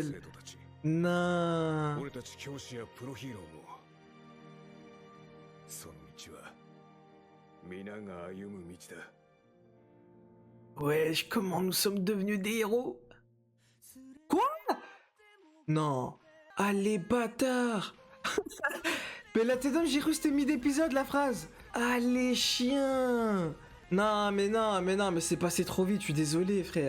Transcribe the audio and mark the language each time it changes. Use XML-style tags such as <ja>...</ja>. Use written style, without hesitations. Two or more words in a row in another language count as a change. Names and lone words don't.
<ja>生徒たち</ja> <fr>Non.</fr> <ja>俺たち教師やプロヒーローもその道は皆が歩む道だ。</ja> <fr>Wesh, comment nous sommes devenus des héros? Quoi? Non. Ah, les bâtards. Mais la tête d'homme, j'ai cru que c'était mid-épisode, la phrase. Ah, les chiens. Non, mais c'est passé trop vite, je suis désolé, frère.</fr>